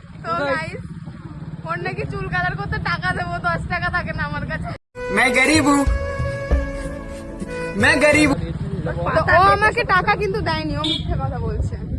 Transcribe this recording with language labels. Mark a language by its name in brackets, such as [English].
[Bangla] তো গাইস, ওর নাকি চুল কালার করতে টাকা দেবো, 10 টাকা থাকে না আমার কাছে। [Hindi] मैं गरीब हूँ, मैं गरीब हूँ। [Bangla] তো ও আমাকে টাকা কিন্তু দেয়নি, ও মিথ্যে কথা বলছে।